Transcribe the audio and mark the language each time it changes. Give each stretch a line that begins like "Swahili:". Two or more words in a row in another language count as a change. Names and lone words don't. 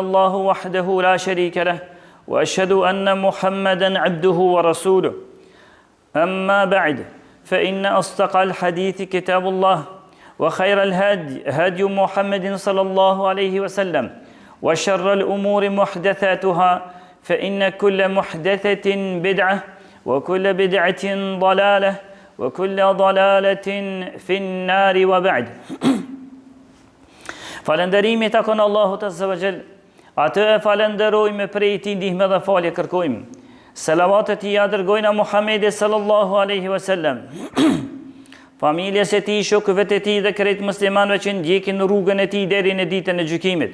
Arabic: الله وحده لا شريك له وأشهد أن محمدا عبده ورسوله أما بعد فإن أصدق الحديث كتاب الله وخير الهدي هدي محمد صلى الله عليه وسلم وشر الأمور محدثاتها فإن كل محدثة بدعة وكل بدعة ضلالة وكل ضلالة في النار وبعد.
Albanian: Falënderimi takon Allahut
Arabic: عز وجل.
Albanian: Atë e falenderojmë prej tij ndihmë dhe falje kërkojmë. Selavatet i dërgojna Muhammedit
Arabic: صلى الله عليه وسلم.
Albanian: Familjes e tij, shokëve të tij dhe krejt muslimanëve që ndjekin rrugën e tij deri në ditën e gjykimit.